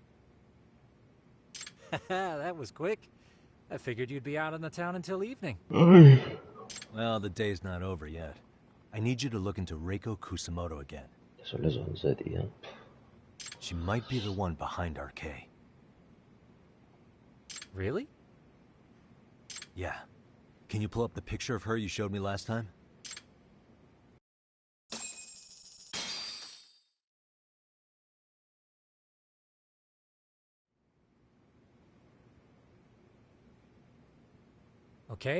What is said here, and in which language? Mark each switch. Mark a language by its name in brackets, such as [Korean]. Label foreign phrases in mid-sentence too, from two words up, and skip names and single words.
[English] That was quick. I figured you'd be out in the town until evening. Well, the day's not over yet. I need you to look into Reiko Kusamoto again. [Catalan] Són les 11, tio. [English] She might be the one behind RK. Really? Yeah. Can you pull up the picture of her you showed me last time? Okay.